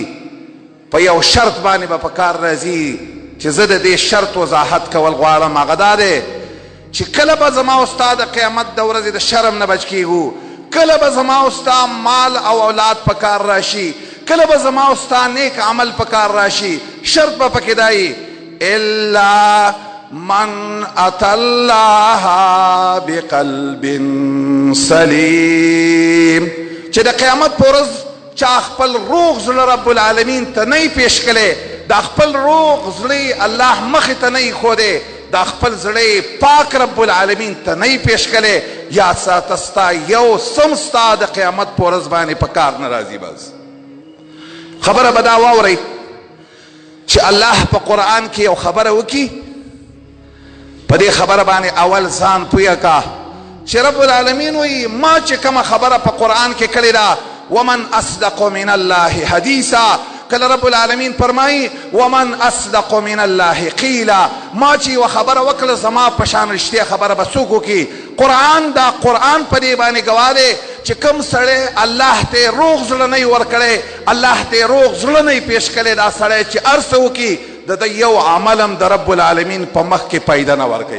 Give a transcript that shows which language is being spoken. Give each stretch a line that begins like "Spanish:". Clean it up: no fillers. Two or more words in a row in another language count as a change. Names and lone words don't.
Pashto: په یو شرط باندې به په کار راځي چې زه د دې شرط وضاحت کول غواړم. هغه دا دی چې کله به زما او ستا د قیامت د ورځې د شرم نه بچ کېږو، کله به زما او ستا مال او اولاد په کار راشي، کله به زما او ستا نیک عمل په کار راشي. شرط به پکې دی
Arabic: الا من اتى الله بقلب سلیم.
Pashto: چې د قیامت په ورځ چا خپل روغ زړه رب العالمین ته نه پیش کړی، دا خپل روغ زړه الله مخې ته نه ایښودی، دا خپل زړه پاک رب العالمین ته نه پیش کړی، یاد ساته ستا یو سم ستا د قیامت په ورځ باندې په کار نه راځي. بس خبره به دا واورئ چې الله په قرآن کې یو خبره وکړي په دې خبره باندې اول ځان پویه کا چې رب العالمین وایي ما چې کومه خبره په قرآن کې کړې ده
Arabic: ومن اصدق من الله حدیثا.
Pashto: کله رب العالمین فرمایي
Arabic: ومن اصدق من الله قیلا،
Pashto: ما چې یوه خبره وکړه زما په شان رښتیا خبره به څوک وکړي. قرآن دا قرآن په دې باندې ګواه دی چې کوم سړی الله ته روغ زړه نه یې ورکړی، الله ته روغ زړه نه یې پیش کړی، دا سړی چې هر څه وکړي د یو عمل هم د رب العالمین په مخ کې پیدا نه ورکوي.